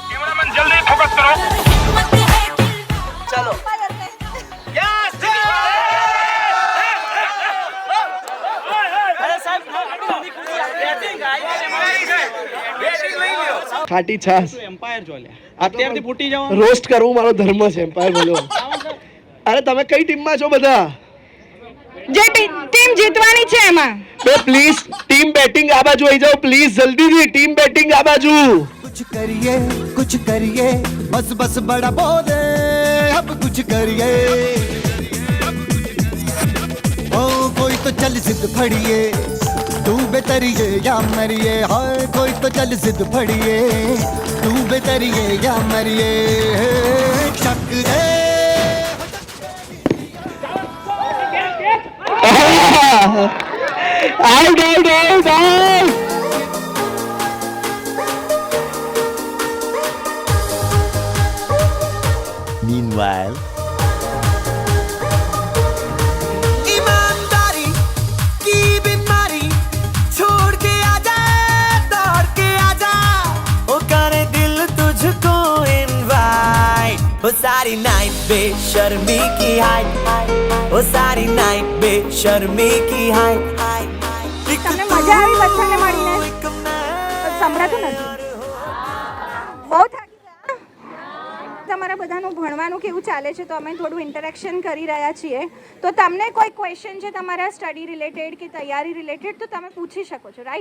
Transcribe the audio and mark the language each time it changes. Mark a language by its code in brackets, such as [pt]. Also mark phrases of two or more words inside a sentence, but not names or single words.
[gu] ખાટી છાસ એમ્પાયર જો લે અત્યારથી ફૂટી જવાનું. રોસ્ટ કરવું મારો ધર્મ છે એમ્પાયર બોલો. અરે તમે કઈ ટીમમાં છો બધા? જે ટીમ જીતવાની છે એમાં. બે પ્લીઝ [en] team batting [gu] આ બાજુ આવી જાઓ પ્લીઝ જલ્દીથી [en] team batting [gu] આ બાજુ. [hi] कुछ करिए बस बस बड़ा बोले अब कुछ करिए ओ कोई तो चल जिद फड़िए तू बेतरिए या मरिए हाय कोई तो चल जिद फड़िए तू बेतरिए या मरिए शक है [gu] આઉટ આઉટ આઉટ આઉટ. Meanwhile, [hi] ईमानदारी की बीमारी छोड़ के आजा दौड़ के आजा ओ करे दिल तुझको इनवाइट ओ सारी नाइट बेशर्मी की हाइट ओ सारी नाइट बेशर्मी की हाइट [gu] તમને મજા આવી બધાને મળીને? સંભળાતું નથી. બહુ થાકી ગયા. તમારા બધાનું ભણવાનું કેવું ચાલે છે? તો અમે થોડું ઇન્ટરેક્શન કરી રહ્યા છીએ. તો તમને કોઈ ક્વેશ્ચન છે તમારા [en] study related [gu] કે તૈયારી રિલેટેડ તો તમે પૂછી શકો છો, રાઈટ?